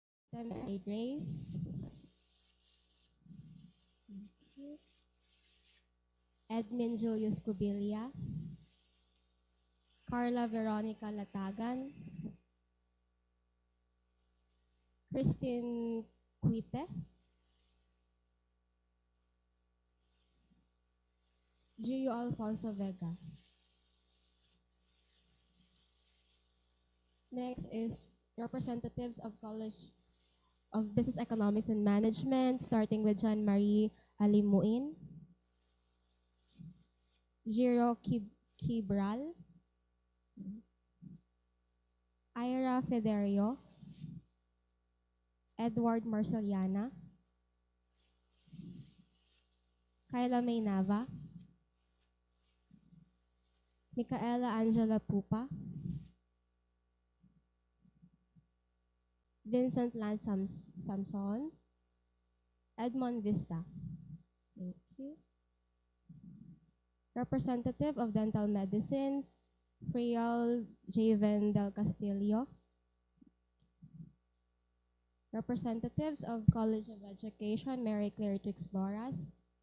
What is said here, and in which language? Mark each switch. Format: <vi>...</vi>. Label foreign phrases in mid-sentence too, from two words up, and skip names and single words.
<en>Mary Grace, Edmund Julius Cubilia, Carla Veronica Latagan, Christine Cuite, Gio Alfonso Vega. Next is representatives of College of Business Economics and Management, starting with Jean-Marie Alimuin, Giro Kibral, Ira Federio, Edward Marceliana, Kyla May Nava, Micaela Angela Pupa, Vincent Lance Samson, Edmond Vista. Thank you. Representative of Dental Medicine, Frial Javen Del Castillo. Representatives of College of Education, Mary Claire Trix Boras,</en>